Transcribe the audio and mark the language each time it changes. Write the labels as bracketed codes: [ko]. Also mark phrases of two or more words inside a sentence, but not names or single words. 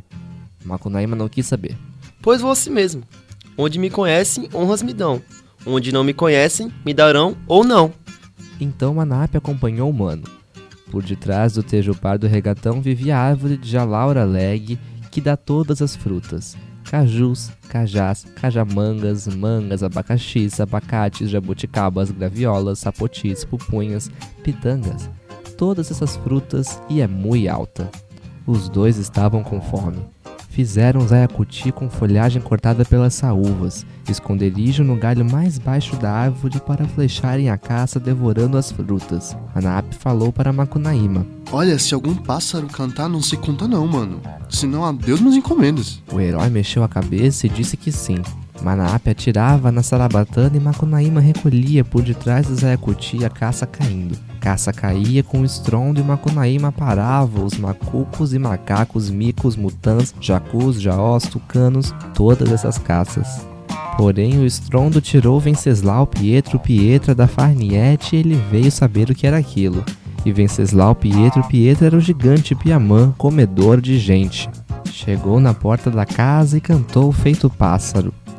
[pt] Macunaíma não quis saber. Pois vou assim mesmo. Onde me conhecem, honras me dão. Onde não me conhecem, me darão ou não. Então Manape acompanhou o mano. Por detrás do tejupar do regatão vivia a árvore de jalaura leg, que dá todas as frutas. Cajus, cajás, cajamangas, mangas, abacaxis, abacates, jabuticabas, graviolas, sapotis, pupunhas, pitangas. Todas essas frutas e é muito alta. Os dois estavam com fome. Fizeram zaiacuti com folhagem cortada pelas saúvas, esconderijo no galho mais baixo da árvore para flecharem a caça devorando as frutas. Manape falou para Macunaíma: Olha, se algum pássaro cantar, não se conta não, mano. Senão adeus minhas encomendas. O herói mexeu a cabeça e disse que sim. Manape atirava na sarabatana e Macunaíma recolhia por detrás do Zaiacuti a caça caindo. Caça caía com estrondo e Macunaíma parava os macucos e macacos, micos, mutãs, jacus, jaós, tucanos, todas essas caças. Porém, o estrondo tirou Venceslau Pietro Pietra da farniente e ele veio saber o que era aquilo. E Venceslau Pietro Pietra era o gigante Piamã, comedor de gente. Chegou na porta da casa e cantou feito pássaro.